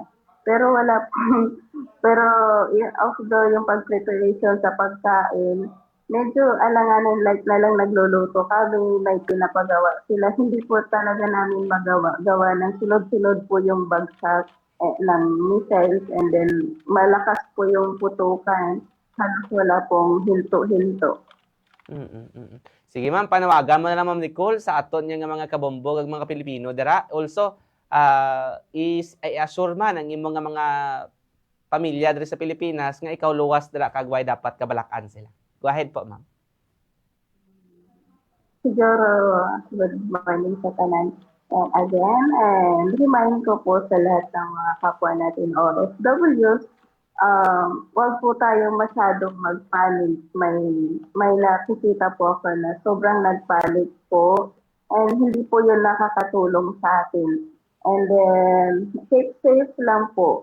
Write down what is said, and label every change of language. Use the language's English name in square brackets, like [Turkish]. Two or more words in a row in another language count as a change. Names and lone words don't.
[Filipino] Pero wala pero although yung pag-preparation sa pagkain, medyo alanganin like na lang nagluluto kami, may pinapagawa sila. Hindi po talaga namin magawa. Gawa ng sunod-sunod po yung bagsak ng missiles [English] and then [Filipino] malakas po yung putukan. Halos wala pong hinto-hinto. [Hiligaynon] Sige ma'am, panawagan mo na lang ma'am Nicole sa aton nga mga kabombog ag mga Pilipino dira. Also, i-assure man ang imong nga mga pamilya diri sa Pilipinas nga ikaw luwas dira kag way dapat kabalakan sila. [English] Go ahead po ma'am. [Hiligaynon] Siguro, [English] good morning [Hiligaynon] sa tanan. [English] And again, and remind [Filipino] ko po sa lahat ng mga kapwa natin OFWs, wag po tayong masyadong mag-panic. May nakikita po ako na sobrang nag-panic po and hindi po yun nakakatulong sa atin. [English] And then, [Filipino] safe lang po.